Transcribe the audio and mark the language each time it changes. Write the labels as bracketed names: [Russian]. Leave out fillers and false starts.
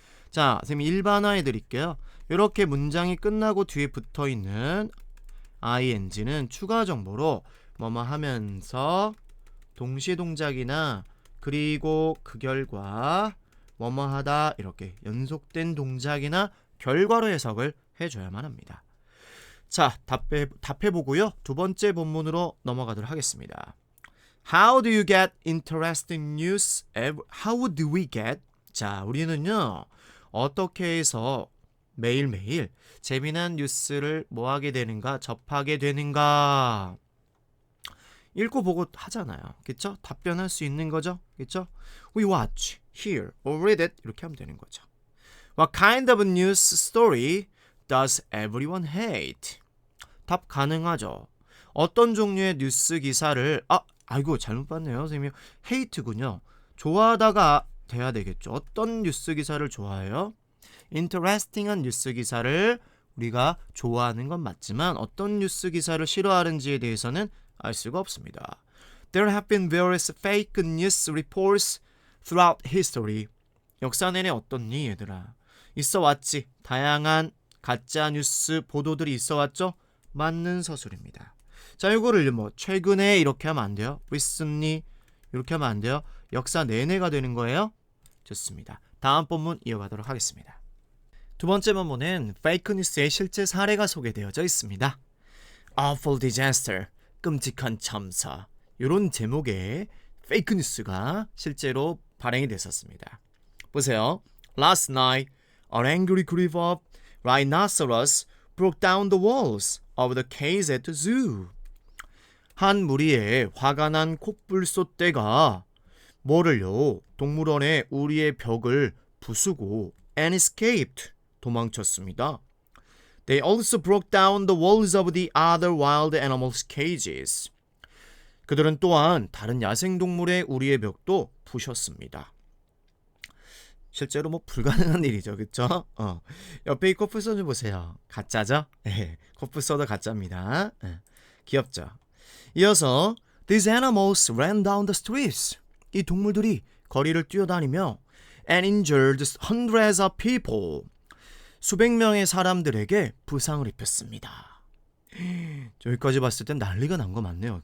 [Korean] 자, 선생님이 일반화해 드릴게요. 이렇게 문장이 끝나고 뒤에 붙어있는 ing는 추가 정보로 뭐뭐 하면서 동시동작이나 그리고 그 결과 뭐뭐 하다 이렇게 연속된 동작이나 결과로 해석을 해줘야만 합니다. 자, 답해보고요. 두 번째 본문으로 넘어가도록 하겠습니다. [English] How do you get interesting news? How do we get? [Korean] 자, 우리는요. 어떻게 해서 매일매일 재미난 뉴스를 뭐 하게 되는가? 접하게 되는가? 읽고 보고 하잖아요. 그쵸? 답변할 수 있는 거죠? 그쵸? [English] We watch, hear, or read it [Korean] 이렇게 하면 되는 거죠. [English] What kind of news story does everyone hate? [Korean] 답 가능하죠. 어떤 종류의 뉴스 기사를 아이고 잘못 봤네요. 선생님 hate군요. 좋아하다가 돼야 되겠죠. 어떤 뉴스 기사를 좋아해요? interesting한 뉴스 기사를 우리가 좋아하는 건 맞지만 어떤 뉴스 기사를 싫어하는지에 대해서는 알 수가 없습니다. [English] There have been various fake news reports throughout history. [Korean] 역사 내내 어떻니 얘들아? 있어 왔지. 다양한 가짜 뉴스 보도들이 있어 왔죠? 맞는 서술입니다. 자, 이거를 뭐 최근에 이렇게 하면 안 돼요. recently 이렇게 하면 안 돼요. 역사 내내가 되는 거예요. 좋습니다. 다음 본문 이어가도록 하겠습니다. 두 번째 본문은 페이크 뉴스의 실제 사례가 소개되어져 있습니다. [English] Awful disaster, [Korean] 끔찍한 참사. 이런 제목의 페이크 뉴스가 실제로 발행이 됐었습니다. 보세요. [English] Last night, an angry group of rhinoceros broke down the walls of the cage at the zoo. [Korean] 한 무리의 화가 난 콧불소떼가 뭐를요? 동물원의 우리의 벽을 부수고 [English] and escaped. [Korean] 도망쳤습니다. [English] They also broke down the walls of the other wild animals' cages. [Korean] 그들은 또한 다른 야생동물의 우리의 벽도 부셨습니다. 실제로 뭐 불가능한 일이죠. 그쵸? 옆에 이 코뿔소 좀 보세요. 가짜죠? 코뿔소도 가짜입니다. 귀엽죠? 이어서 [English] These animals ran down the streets. [Korean] 이 동물들이 거리를 뛰어다니며 [English] and injured hundreds of people. [Korean] 수백 명의 사람들에게 부상을 입혔습니다. 여기까지 봤을 땐 난리가 난 거 맞네요.